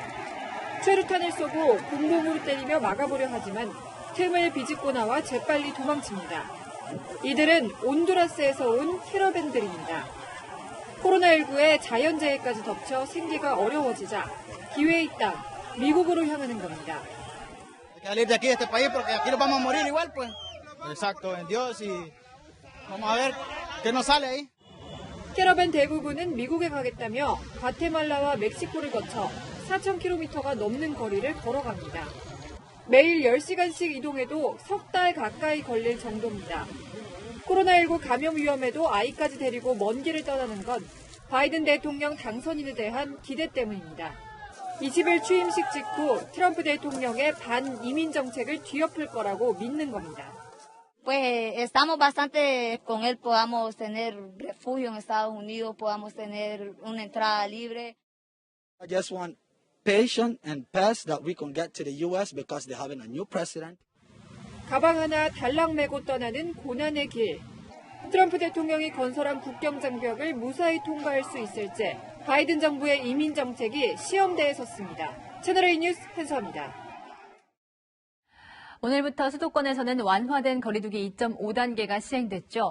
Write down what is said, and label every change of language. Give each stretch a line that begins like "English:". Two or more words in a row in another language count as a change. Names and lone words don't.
Korean: 최루탄을 쏘고 곰봉으로 때리며 막아보려 하지만 틈을 비집고 나와 재빨리 도망칩니다. 이들은 온두라스에서 온 캐러밴들입니다. 코로나19에 자연재해까지 덮쳐 생계가 어려워지자 기회의 땅, 미국으로 향하는 겁니다.
Spanish: Salir de aquí de este país porque aquí nos vamos a morir igual, pues. Exacto, en Dios y vamos a ver qué nos sale ahí.
Korean: 캐러밴 대부분은 미국에 가겠다며 과테말라와 멕시코를 거쳐 4,000km가 넘는 거리를 걸어갑니다. 매일 10시간씩 이동해도 석 달 가까이 걸릴 정도입니다. 코로나19 감염 위험에도 아이까지 데리고 먼 길을 떠나는 건 바이든 대통령 당선인에 대한 기대 때문입니다. 20일 취임식 직후 트럼프 대통령의 반이민 정책을 뒤엎을 거라고 믿는 겁니다.
Spanish: Pues estamos bastante con él, podamos tener refugio en Estados Unidos, podamos tener una entrada libre.
English: I just want patience and pace that we can get to the U.S. because they're having a new president.
Korean: 가방 하나 달랑 메고 떠나는 고난의 길. 트럼프 대통령이 건설한 국경 장벽을 무사히 통과할 수 있을지 바이든 정부의 이민 정책이 시험대에 섰습니다. 채널A 뉴스 한수아입니다. 오늘부터 수도권에서는 완화된 거리두기 2.5단계가 시행됐죠.